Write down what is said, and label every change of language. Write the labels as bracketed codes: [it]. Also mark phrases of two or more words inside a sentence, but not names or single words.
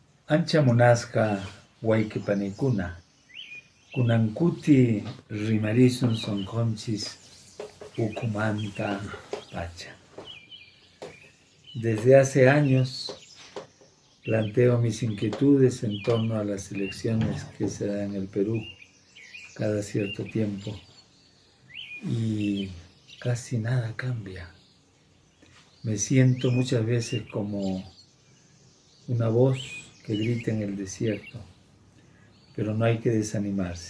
[qu] Ancha munasqa wayqipanikuna, kunankuti rimarisun sonqonchis ukumanta pacha. [es] Desde hace años planteo mis inquietudes en torno a las elecciones que se dan en el Perú cada cierto tiempo y casi nada cambia. Me siento muchas veces como una voz que grita en el desierto, pero no hay que desanimarse.